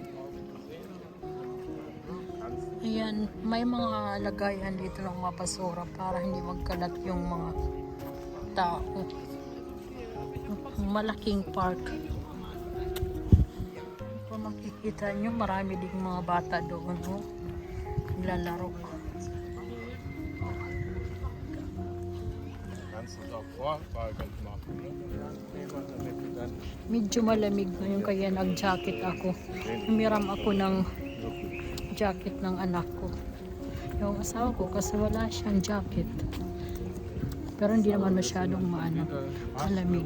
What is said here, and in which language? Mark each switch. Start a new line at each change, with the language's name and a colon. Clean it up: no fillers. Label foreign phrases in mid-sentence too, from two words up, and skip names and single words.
Filipino: Ayan, may mga lagayan dito ng mga basura para hindi magkalat yung mga tao. Malaking park. Kung makikita nyo, marami ding mga bata doon. Lalaro.
German: Kannst du auch Vorwagen machen, ne?
Filipino: Medyo malamig ngayon kaya nag-jacket ako. Humiram ako ng jacket ng anak ko. Yung asawa ko kasi wala siyang jacket. Pero hindi naman masyadong malamig.